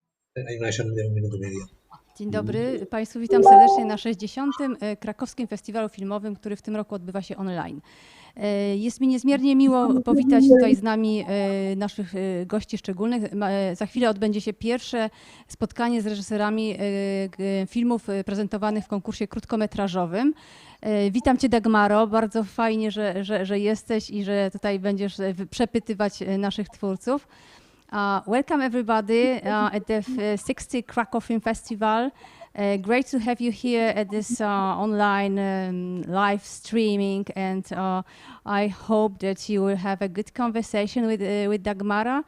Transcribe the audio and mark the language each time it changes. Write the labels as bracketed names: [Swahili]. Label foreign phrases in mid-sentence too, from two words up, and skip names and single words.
[Spanish] animation de un minuto y medio. [Polish] Dzień dobry Państwu, witam serdecznie na 60. Krakowskim Festiwalu Filmowym, który w tym roku odbywa się online. Jest mi niezmiernie miło powitać tutaj z nami naszych gości szczególnych. Za chwilę odbędzie się pierwsze spotkanie z reżyserami filmów prezentowanych w konkursie krótkometrażowym. Witam Cię, Dagmaro, bardzo fajnie, że jesteś i że tutaj będziesz przepytywać naszych twórców. [English] Welcome everybody at the 60th Krakow Film Festival. Great to have you here at this online live streaming, and I hope that you will have a good conversation with Dagmara.